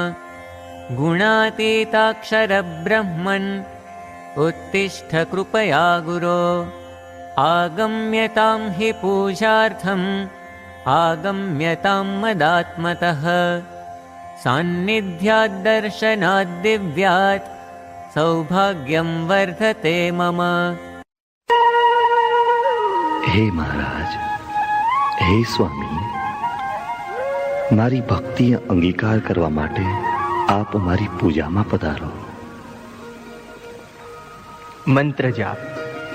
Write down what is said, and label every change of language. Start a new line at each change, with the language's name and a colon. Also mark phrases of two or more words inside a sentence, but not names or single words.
Sanskrit: गुणातीताक्षर ब्रह्मन् उत्तिष्ठ कृपया गुरो आगम्यतां हि पूजार्थम् आगम्यतां मदात्मतः सान्निध्याद्दर्शनाद्दिव्यात् सौभाग्यं वर्धते मम.
Gujarati: હે મહારાજ, હે સ્વામી, મારી ભક્તિ અંગીકાર કરવા માટે આપ મારી પૂજામાં પધારો. મંત્ર જાપ.